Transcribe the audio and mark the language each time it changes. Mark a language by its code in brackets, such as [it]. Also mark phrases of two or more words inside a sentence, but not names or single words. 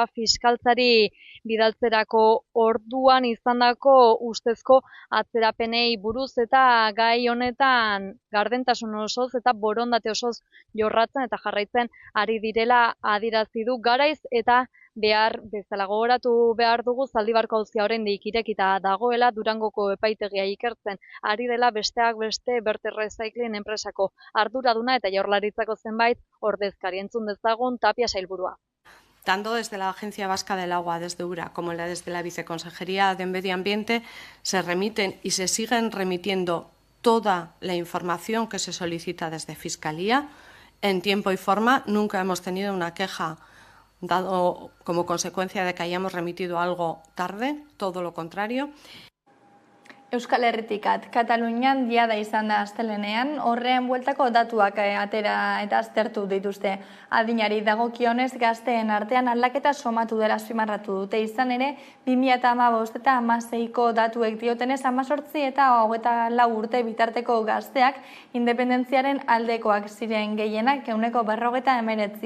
[eu] fiskaltzari bidaltzerako orduan izandako ustezko atzerapenei buruz eta gai honetan gardentasun osoz eta borondate osoz jorratzen eta jarraitzen ari direla adierazi du garaiz eta behar bezala gogoratu behar dugu Zaldibarko auzia oraindik irekita dagoela Durangoko epaitegia ikertzen ari dela besteak beste Berter Recycling enpresako arduraduna eta Jaurlaritzako zenbait ordezkari entzun dezagun Tapia sailburua. [es] Tanto desde la Agencia Vasca del Agua, desde URA, como desde la Viceconsejería de Medio Ambiente, se remiten y se siguen remitiendo toda la información que se solicita desde Fiscalía en tiempo y forma. Nunca hemos tenido una queja dado como consecuencia de que hayamos remitido algo tarde, todo lo contrario. [eu] Euskal Herritikat, Katalunian diada izan da astelenean, horrean bueltako datuak atera eta aztertu dituzte. Adinari dagokionez gazteen artean aldaketa somatu dela azpimarratu dute, izan ere 2015 eta 2016ko datuek diotenez 18 eta 24 urte bitarteko gazteak independentziaren aldekoak ziren gehienak 49%.